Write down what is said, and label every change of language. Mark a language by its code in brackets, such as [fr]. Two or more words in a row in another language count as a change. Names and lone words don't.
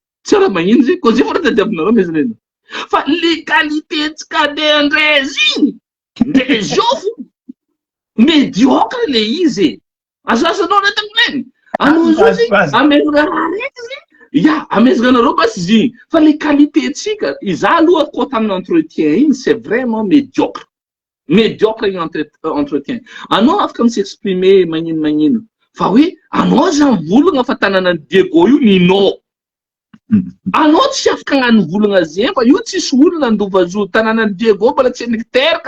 [mg] Tsy raha magnino zay, koa zay fô raha tadiavinareo amezany anareo. Fa légalité tsika de andreziny, ndrezofo, médiocre le izy. Azasanao le tagnileny. Amezana anareo basy izy fa le qualité tsika iza aloha koa tamin'ny entretien igny [fr] c'est vraiment médiocre [mg] igny entretien anao afaka mi-s'exprimer magnino fa hoe anao za mivolagna fa tanànan'ny Diego io ninao anao tsy afaka agnano volagna zegny fa io tsisy olona andovazo tanànan'ny Diego mbola tsy niteraka